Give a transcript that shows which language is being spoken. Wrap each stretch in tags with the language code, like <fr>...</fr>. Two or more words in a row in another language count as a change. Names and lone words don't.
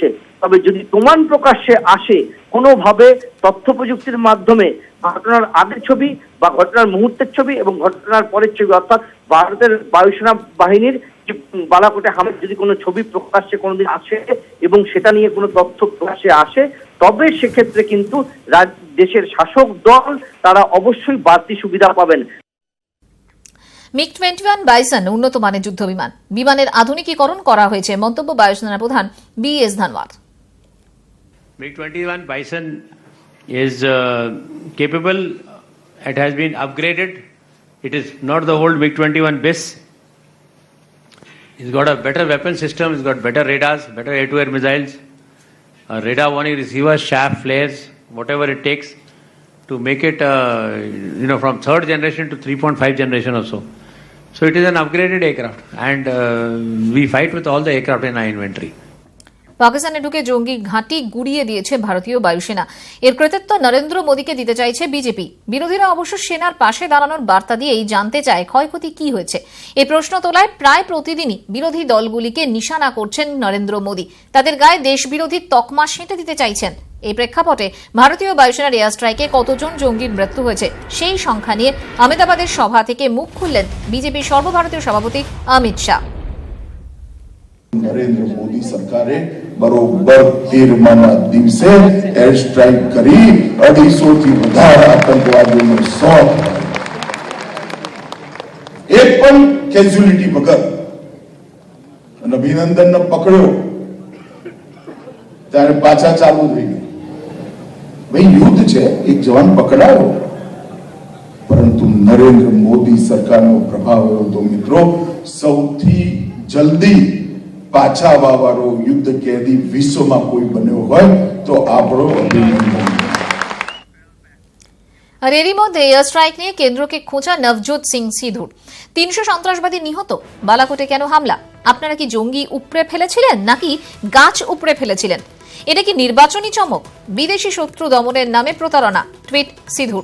<bn>তবে যদি প্রমাণ প্রকাশ্যে আসে কোনোভাবে তথ্য প্রযুক্তির মাধ্যমে ঘটনার আগের ছবি বা ঘটনার মুহূর্তের ছবি এবং ঘটনার পরের ছবি, অর্থাৎ ভারতের বায়ুসেনা বাহিনীর বালাকোটে হামলার যদি কোনো ছবি প্রকাশ্যে কোনোদিন আসে এবং সেটা নিয়ে কোনো তথ্য প্রকাশ্যে আসে, তবে সেক্ষেত্রে কিন্তু দেশের শাসক দল তারা অবশ্যই বাড়তি সুবিধা পাবেন। MiG-21 বাইসন উন্নত মানের যুদ্ধ বিমান, বিমানের আধুনিকীকরণ করা হয়েছে, মন্তব্য বায়ুসেনা প্রধান BS ধানোয়ার।</bn> <en>MiG-21 Bison is capable. It has been upgraded. It is not the old MiG-21 BIS. He's got a better weapon system, he's got better radars, better air-to-air missiles, radar warning receivers, chaff, flares, whatever it takes to make it, from third generation to 3.5 generation or so. So it is an upgraded aircraft, and we fight with all the aircraft in our inventory.</en> <bn>পাকিস্তানে ঢুকে জঙ্গি ঘাঁটি গুড়িয়ে দিয়েছে ভারতীয় বায়ুসেনা। এর কৃতিত্ব নরেন্দ্র মোদীকে দিতে চাইছে বিজেপি। বিরোধীরা অবশ্য সেনার পাশে দাঁড়ানোর বার্তা দিয়েই জানতে চায় ক্ষয়ক্ষতি কি হয়েছে। এই প্রশ্ন তোলায় প্রায় প্রতিদিনই বিরোধী দলগুলিকে নিশানা করছেন নরেন্দ্র মোদী। তাদের গায়ে দেশবিরোধী তকমা সেঁটে দিতে চাইছেন। এই প্রেক্ষাপটে ভারতীয় বায়ুসেনার</bn> <en>air strike</en> <bn>কতজন জঙ্গির মৃত্যু হয়েছে সেই সংখ্যা নিয়ে আহমেদাবাদের সভা থেকে মুখ খুললেন বিজেপির সর্বভারতীয় সভাপতি অমিত শাহ।</bn> <gu>નરેન્દ્ર મોદી સરકારે બરોબર 13 દિવસે</gu> <en>air strike</en> <gu>કરી 250 થી વધારે આતંકવાદીઓનો શોધ એક પણ કેઝ્યુઅલિટી વગર અને અભિનંદનને પકડ્યો ત્યારે પાછા ચાલુ થઈ ગયું. ભાઈ યુદ્ધ છે, એક જવાન પકડાયો, પરંતુ નરેન્દ્ર મોદી સરકારનો પ્રભાવ એવો તો મિત્રો સૌથી જલ્દી પાછા આવવાવાળો યુદ્ધ કેદી વિશ્વમાં કોઈ બન્યો હોય તો આપણો અભિનંદન.</gu> <bn>আর এরই মধ্যে</bn> <en>air strike</en> <bn>নিয়ে কেন্দ্রকে খোঁচা নভজোত সিং সিধুর। 300 সন্ত্রাসবাদী নিহত, বালাকোটে কেন হামলা? আপনারা কি জঙ্গি উপড়ে ফেলেছিলেন নাকি গাছ উপড়ে ফেলেছিলেন? এটা কি নির্বাচনী চমক? বিদেশি শত্রু দমনের নামে প্রতারণা, টুইট সিধুর।</bn>